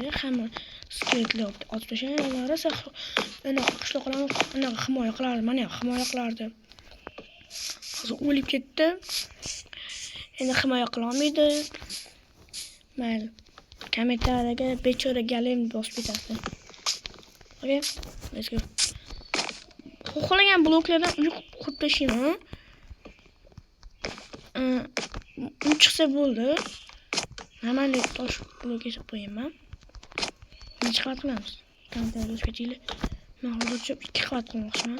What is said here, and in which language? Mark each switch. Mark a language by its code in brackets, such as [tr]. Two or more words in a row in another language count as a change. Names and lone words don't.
[uz] Hamma skeletlar otib tashlagan. Ular esa ana qishloqlarni anaqa himoya qilardi. Mana himoya qilardi. Hozir o'lib ketdi. Endi himoya qila olmaydi. Mayli. Kommentariyaga bechora golem bosib ketadi. [en] Okay, let's go. [uz] Xohlagan bloklardan uy qurib tashlayman. Uy chiqsa bo'ldi. Normalniy tosh blok yasab qo'yaman. Necha qavat qilamiz? Kommentariyga yozib ketinglar. Men hozircha 2 qavat qilmoqchiman.